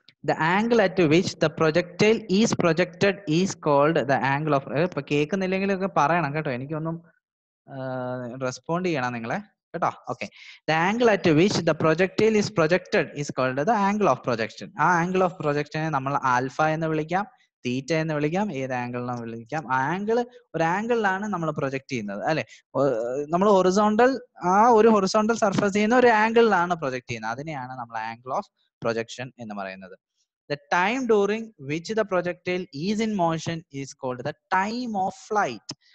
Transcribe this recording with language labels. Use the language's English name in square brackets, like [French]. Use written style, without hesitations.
[English] The angle at which the projectile is projected is called the angle of. [Malayalam] ഇപ്പൊ കേൾക്കുന്നില്ലെങ്കിലൊക്കെ പറയണം കേട്ടോ, എനിക്കൊന്നും respond ചെയ്യണം നിങ്ങളെ കേട്ടോ. [English] Okay, the angle at which the projectile is projected is called the angle of projection. [Malayalam] ആ angle of projection നമ്മൾ alpha എന്ന് വിളിക്കാം, തീറ്റ എന്ന് വിളിക്കാം, ഏത് ആംഗിളിനും വിളിക്കാം. ആ ഒരു ആംഗിളിലാണ് നമ്മൾ പ്രൊജക്ട് ചെയ്യുന്നത് അല്ലെ. നമ്മൾ ഒരു ഹൊറിസോണ്ടൽ സർഫസ് ചെയ്യുന്ന ഒരു ആംഗിളിലാണ് പ്രൊജക്ട് ചെയ്യുന്നത്. അതിനെയാണ് നമ്മൾ ആംഗിൾ ഓഫ് പ്രൊജക്ഷൻ എന്ന് പറയുന്നത്. [English] The time during which the projectile is in motion is called the time of flight.